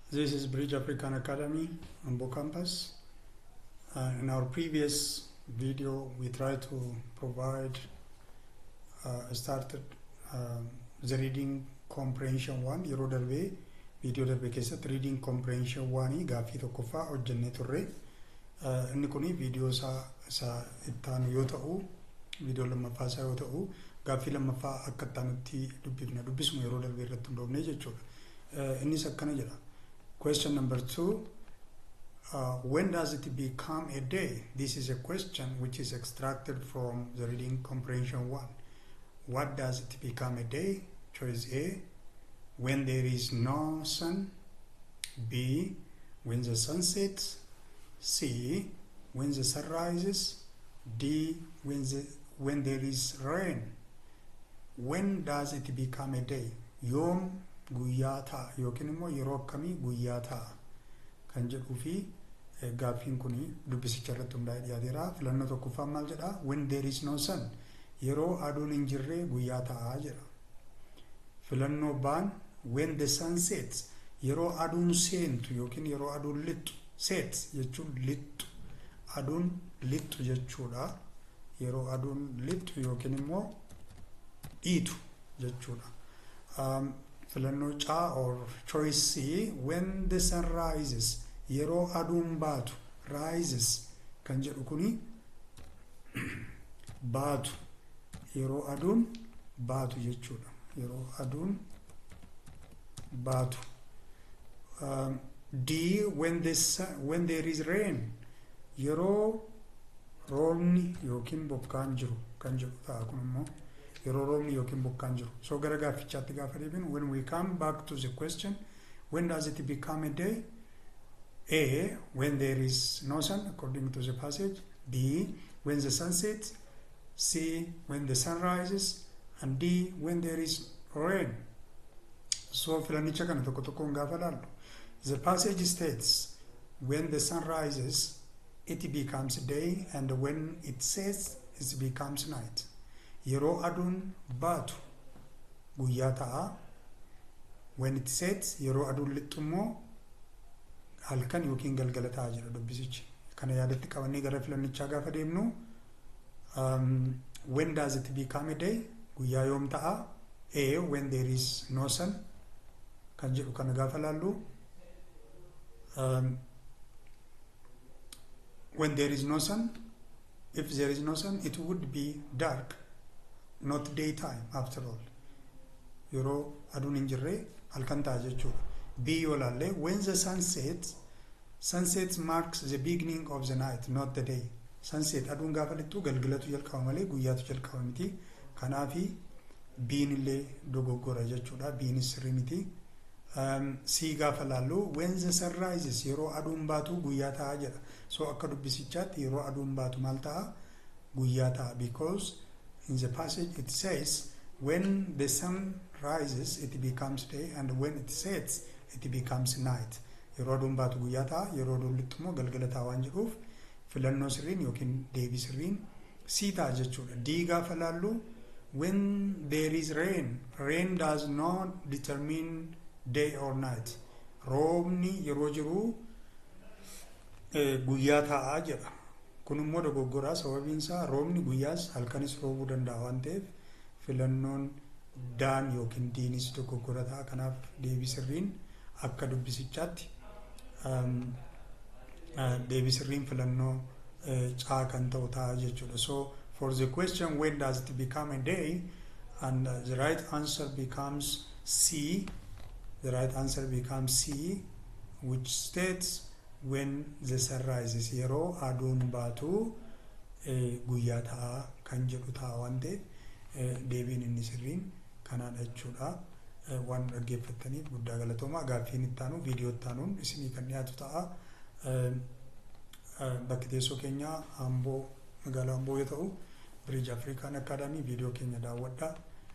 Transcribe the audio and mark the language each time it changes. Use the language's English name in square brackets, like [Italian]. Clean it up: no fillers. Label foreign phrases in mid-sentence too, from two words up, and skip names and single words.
[English] This is Bridge African Academy on Bo Campus. In our previous video, we tried to provide started the reading comprehension 1 [Oromo] yeroo darbe video darbe keessatti [English] reading comprehension 1 [Oromo] gaaffii tokkoffaa hojjennee turre. Inni kuni video sa ittaanu yoo ta'u, video lammaffaa isaa yoo ta'u, gaaffii lammaffaa akka ittaanutti dubbisuma yeroo darbe irratti hundoofne jechuudha. Innis akkana jedha. [English] Question number 2, when does it become a day? This is a question which is extracted from the reading comprehension 1. What does it become a day? Choice A, when there is no sun. B, when the sun sets. C, when the sun rises. D, when there is rain. When does it become a day? [Oromo] Yoom guyyaa ta'a yookiin immoo yeroo akkamii guyyaa ta'a kan jedhuu fi gaaffiin kuni dubbisicha irratti hundaa'ee dhiyaateera. Filannoo tokkoffaa maal jedha? [English] When there is no sun, [Oromo] yeroo aduun hin jirre guyyaa ta'a jedha. Filannoo baan [English] when the sun sets, [Oromo] yeroo aduun seentu yookiin yeroo aduun lixxu. Sets jechuun lixxu, aduun lixxu jechuudha. Yeroo aduun lixxu yookiin immoo dhiitu jechuudha. Filannoo caa [English] or choice C, when the sun rises, [Oromo] yeroo aduun baatu. Rises kan jedhu kuni baatu, yeroo aduun baatu jechuudha. Yeroo aduun baatu. [English] D, when there is rain, [Oromo] yeroo roobni yookiin bokkaan jiru kan jedhu ta'a kun immoo yeroo roobni yookiin bokkaan jiru. So gara gaaffichaatti gaafa deebinu, [English] when we come back to the question, when does it become a day? A, when there is no sun according to the passage. B, when the sun sets. C, when the sun rises. And D, when there is rain. [Oromo] So filannicha kana tokko tokkoon gaafa laallu, [English] the passage states when the sun rises it becomes day, and when it sets it becomes night. [Oromo] Yeroo aduun baatu guyyaa ta'a. [English] When it sets, [Oromo] yeroo aduun lixxu immoo halkan yookiin galgala ta'a jedha dubbisichi. Kana yaadatti qabannee gara filannichaa gaafa deemnu, [English] when does it become a day? [Oromo] Guyyaa yoom ta'a? [English] A, when there is no sun [Oromo] kan jedhu kana gaafa laallu, [English] when there is no sun, if there is no sun, it would be dark, not daytime after all. [Oromo] Yeroo aduun hin jirre halkan ta'a jechuudha. B yoo laalle, [English] when the sun sets, sunset marks the beginning of the night, not the day. [Oromo] Sunset aduun gaafa lixxu galgalatu jalqaba malee guyyaatu jalqaba miti. Kanaafi B'n illee dogoggora jechuudha. B'n sirrii miti. C gaafa laallu, when the sun rises, yeroo aduun baatu guyyaa ta'a jedha. So akka dubbisichaatti yeroo aduun baatu maal ta'a? Guyyaa ta'a. [English] Because in the passage it says when the sun rises it becomes day, and when it sets it becomes night. [Oromo] Yeroo aduun baatu guyyaa ta'a, yeroo aduun lixxu immoo galgala ta'a waan jedhuuf filannoo sirriin yookiin deebii sirriin C ta'a jechuudha. D gaafa laallu, when there is rain, rain does not determine day or night. Roobni yeroo jiru guyyaa ta'a jedha. Kun immoo dogoggoraa. Sababiin isaa roobni guyyaas halkanis roobuu danda'a waan ta'eef filannoon daan yookiin diinis dogoggora ta'a. Kanaaf deebii sirriin akka dubbisichaatti deebii sirriin filannoo caa kan ta'u ta'a jechuudha. [English] So for the question when does it become a day, and the right answer becomes C. The right answer becomes C, which states when the sun rises. [Oromo] Yeroo aduun baatu guyyaa ta'a kan jedhu ta'a waan ta'eef deebiin inni sirriin kanaadha jechuudha. Waan dhaggeeffattaniif guddaa galatoomaa. Gaaffiin ittaanu viidiyoo ittaanuun isinii kan dhiyaatu ta'a. Bakki teessoo keenya Amboo, magaalaa Amboo yoo ta'u, Bridge African Academy viidiyoo keenya daawwadhaa.